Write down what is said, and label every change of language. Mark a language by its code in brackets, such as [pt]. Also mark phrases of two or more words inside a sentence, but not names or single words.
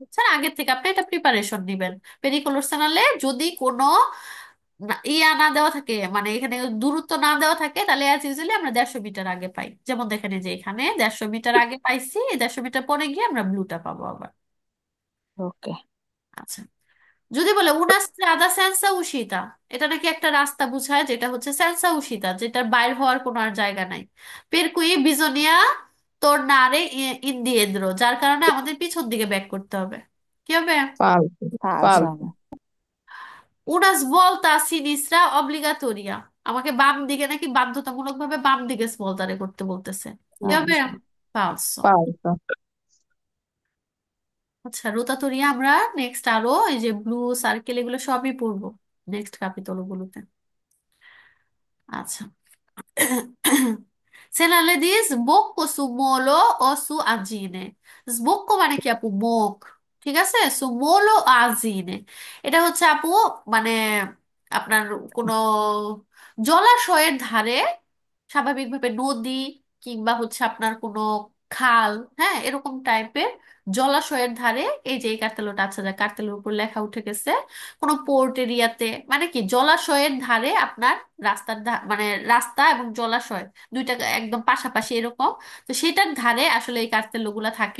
[bn] পাবেন, বুঝছেন, আগের থেকে আপনি এটা প্রিপারেশন দিবেন। [it] pericolo segnale [bn] যদি কোনো ইয়া না দেওয়া থাকে, মানে এখানে দূরত্ব না দেওয়া থাকে, তাহলে [en] as usually [bn] আমরা 150 মিটার আগে পাই। যেমন দেখেন এই যে এখানে 150 মিটার আগে পাইছি, 150 মিটার পরে গিয়ে আমরা ব্লুটা পাবো আবার। ওকে। আচ্ছা, যদি বলে [it] una strada senza uscita, [bn] এটা নাকি একটা রাস্তা বোঝায় যেটা হচ্ছে [it] senza uscita, [bn] যেটার বাইর হওয়ার কোনো আর জায়গা নাই। [it] per cui bisogna tornare indietro, [bn] যার কারণে আমাদের পিছন দিকে ব্যাক করতে হবে। কি হবে? [it] Falso. ফালসো Falso. [bn] হবে। [it] una svolta a sinistra obbligatoria, [bn] আমাকে বাম দিকে নাকি বাধ্যতামূলক ভাবে বাম দিকে স্ভলতারে করতে বলতেছে। কি হবে? [it] ফালসো। ফালসো। Falso. [bn] আচ্ছা, রোতাতরিয়া আমরা নেক্সট আরো এই যে ব্লু সার্কেল এগুলো সবই পড়বো নেক্সট ক্যাপিটল গুলোতে। আচ্ছা। [it] Se non le di sbocco su molo o su agine, [bn] sbocco মানে কি আপু? মুখ। ঠিক আছে, সু [it] molo o agine, [bn] এটা হচ্ছে আপু মানে আপনার কোনো জলাশয়ের ধারে, স্বাভাবিকভাবে নদী কিংবা হচ্ছে আপনার কোনো খাল, হ্যাঁ এরকম টাইপের জলাশয়ের ধারে, এই যে এই কার্তেলোটা আছে, যা কার্তেলের উপর লেখা উঠে গেছে, কোনো পোর্ট এরিয়াতে, মানে কি জলাশয়ের ধারে আপনার মানে রাস্তা এবং জলাশয় দুইটা একদম পাশাপাশি এরকম, তো সেটার ধারে আসলে এই কার্তেলোগুলা থাকে।